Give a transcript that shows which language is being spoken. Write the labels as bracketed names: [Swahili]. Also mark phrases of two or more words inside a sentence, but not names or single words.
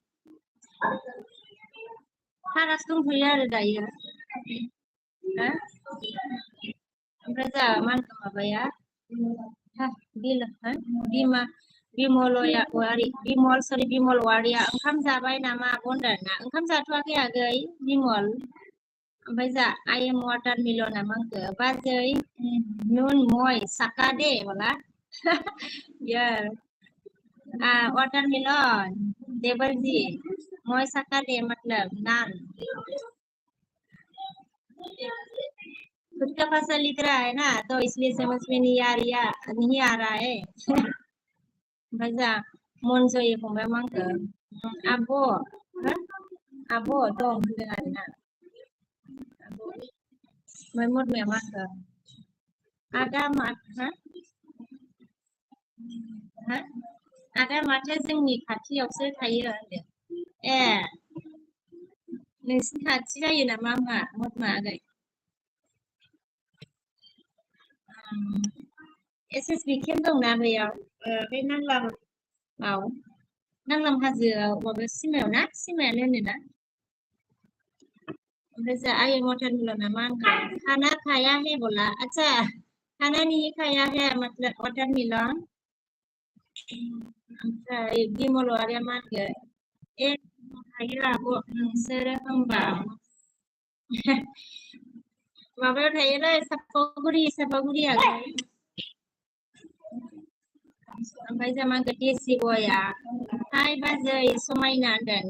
[Bodo] भारासो दंथ'यो आरो दायो ओमफ्राय जोंहा मा होनखो माबाया बिमल वारिया ओंखाम जाबाय नामा होनदों ना ओंखाम जाथ'वाखै आगै बिमल ओमफ्राय जा आइ एम वाटार मिलन मा होनखो बाजै नुन मय साका दे बोला [Hindi] वाटर मिलन देवर जी [Bodo] मय साका दे [Hindi] मतलब नान खुद का भाषा लिख रहा है ना तो इसलिए समझ में नहीं आ रहा है [Bodo] ओमफ्राय जा मनजय फंबाय मा होनखो आब' दं होनदों आरोना ओमफ्राय मदमाया मा होनखो आदा माथो जोंनि खाथियावसो थायो होनदों ए नोंसिनि खाथि जायो नामा होमबा मदमा आगै SSB केम्प दंना बेयाव बे नांलाम हाजोआव माबा सिमायानो होनोना ओमफ्राय जा आइ वाटार मिलना मा होनखो [Hindi] खाना खाया है बोला अच्छा खाना नहीं खाया है मतलब वाटार मिलन [Bodo] ओमफ्राय बिमल वारिया मा होनखो ए थायो आब' नोंसोरो होनबा माबायाव थायोलै सापागुरि आगै ओमफ्राय जा मा होनखो देसि गया हाय बाजै समायना होनदों ना